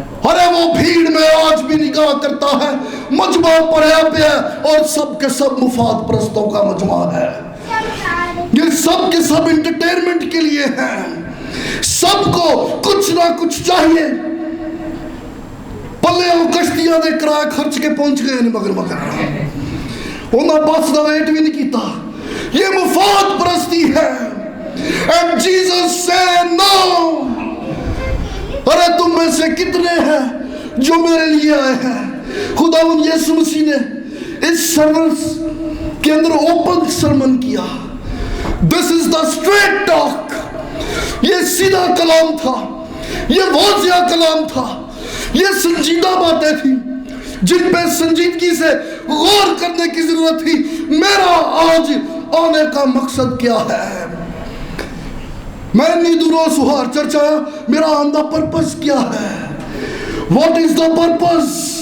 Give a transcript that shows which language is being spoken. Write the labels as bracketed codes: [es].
[ur] ارے وہ بھیڑ میں آج بھی نگاہ کرتا ہے, مجمع پڑھا پہ ہے, اور سب کے سب مفاد پرستوں کا مجمع ہے. یہ سب کے سب انٹرٹینمنٹ کے لیے ہیں. سب کو کچھ نہ کچھ چاہیے. [pa] پلے وہ کشتیاں دے کرایہ خرچ کے پہنچ گئے ہیں مگر انہاں بس دا ویٹ بھی نہیں کیتا. [ur] یہ مفاد پرستی ہے. [en] And Jesus said no. [ur] ارے تم میں سے کتنے ہیں جو میرے لیے آئے ہیں؟ خداوند یسوع مسیح نے اس سرمن کے اندر اوپن سرمن کیا. [en] This is the straight talk. [ur] یہ سیدھا کلام تھا, یہ واضح کلام تھا, یہ سنجیدہ باتیں تھیں جن پہ سنجیدگی سے غور کرنے کی ضرورت تھی. میرا آج آنے کا مقصد کیا ہے؟ میں اتنی دوروں سہار چرچ آیا, میرا آنے پرپس کیا ہے؟ [en] What is the purpose?